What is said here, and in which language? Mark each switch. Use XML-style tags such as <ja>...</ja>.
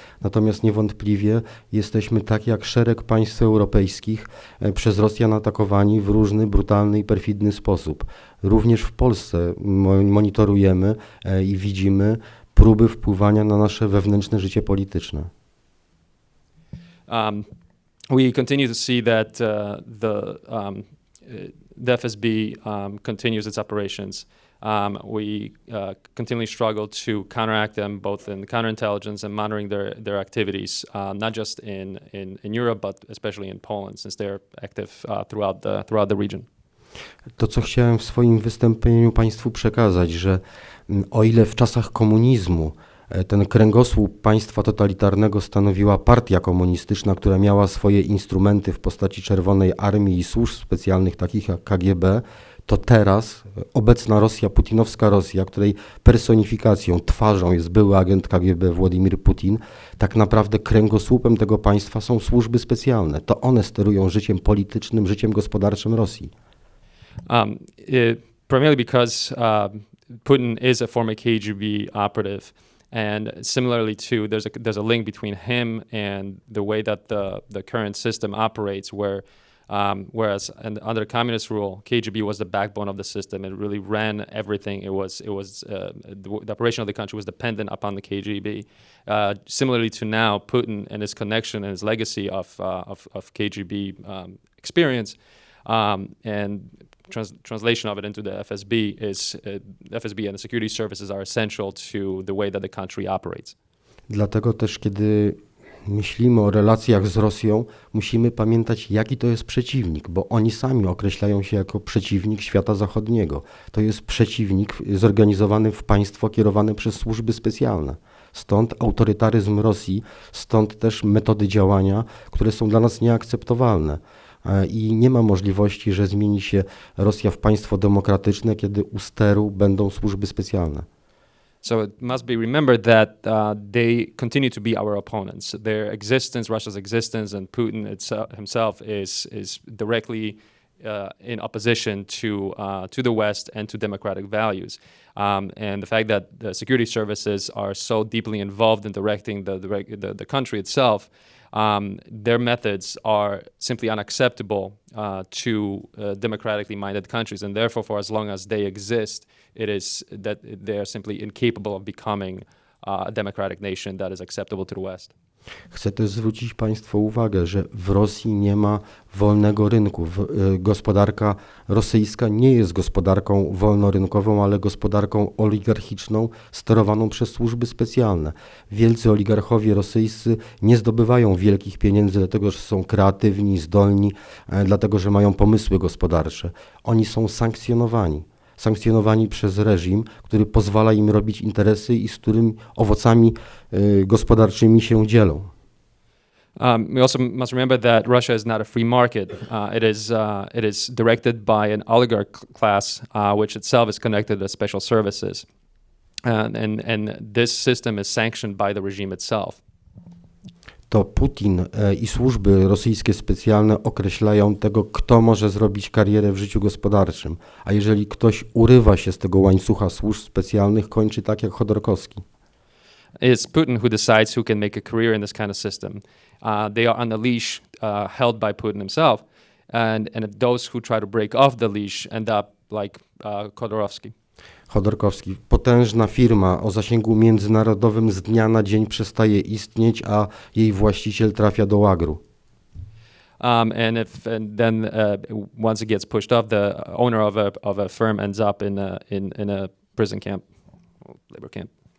<pl>Natomiast niewątpliwie jesteśmy, tak jak szereg państw europejskich, przez Rosjan atakowani w różny, brutalny i perfidny sposób. Również w Polsce monitorujemy i widzimy próby wpływania na nasze wewnętrzne życie polityczne.</pl> <en>We continue to see that the FSB continues its operations. We continually struggle to counteract them both in counterintelligence and monitoring their activities, not just in Europe, but especially in Poland, since they're active throughout the region.</en> <pl>To, co chciałem w swoim wystąpieniu Państwu przekazać, że o ile w czasach komunizmu ten kręgosłup państwa totalitarnego stanowiła partia komunistyczna, która miała swoje instrumenty w postaci Czerwonej Armii i służb specjalnych takich jak KGB, to teraz obecna Rosja, putinowska Rosja, której personifikacją, twarzą jest były agent KGB Władimir Putin, tak naprawdę kręgosłupem tego państwa są służby specjalne. To one sterują życiem politycznym, życiem gospodarczym Rosji.</pl> <en>Primarily because Putin is a former KGB operative, and similarly too, there's a link between him and the way that the current system operates, whereas under communist rule, KGB was the backbone of the system. It really ran everything. The operation of the country was dependent upon the KGB. Similarly to now, Putin and his connection and his legacy of KGB experience, and translation of it into the FSB is FSB and the security services are essential to the way that the country operates.</en> <pl>Dlatego też, kiedy myślimy o relacjach z Rosją, musimy pamiętać, jaki to jest przeciwnik, bo oni sami określają się jako przeciwnik świata zachodniego. To jest przeciwnik zorganizowany w państwo kierowane przez służby specjalne. Stąd autorytaryzm Rosji, stąd też metody działania, które są dla nas nieakceptowalne. I nie ma możliwości, że zmieni się Rosja w państwo demokratyczne, kiedy u steru będą służby specjalne.</pl> <en>So it must be remembered that they continue to be our opponents. Their existence, Russia's existence, and Putin himself is directly in opposition to the West and to democratic values. And the fact that the security services are so deeply involved in directing the country itself, their methods are simply unacceptable to democratically minded countries, and therefore, for as long as they exist, it is that they are simply incapable of becoming a democratic nation that is acceptable to the West.</en> <pl>Chcę też zwrócić Państwu uwagę, że w Rosji nie ma wolnego rynku. Gospodarka rosyjska nie jest gospodarką wolnorynkową, ale gospodarką oligarchiczną, sterowaną przez służby specjalne. Wielcy oligarchowie rosyjscy nie zdobywają wielkich pieniędzy, dlatego że są kreatywni, zdolni, dlatego że mają pomysły gospodarcze. Oni są sankcjonowani przez reżim, który pozwala im robić interesy i z którym owocami gospodarczymi się dzielą.</pl> <en>We also must remember that Russia is not a free market. It is directed by an oligarch class, which itself is connected to special services, and this system is sanctioned by the regime itself.</en> <pl>to Putin i służby rosyjskie specjalne określają tego, kto może zrobić karierę w życiu gospodarczym. A jeżeli ktoś urywa się z tego łańcucha służb specjalnych, kończy tak jak Chodorkowski.</pl> <en>It's Putin who decides who can make a career in this kind of system. They are on the leash held by Putin himself, and those who try to break off the leash end up like Khodorkovsky.</en> <pl>Chodorkowski. Potężna firma o zasięgu międzynarodowym z dnia na dzień przestaje istnieć, a jej właściciel trafia do łagru.</pl> <en>And then once it gets pushed off, the owner of a firm ends up in a prison camp, labor camp.</en>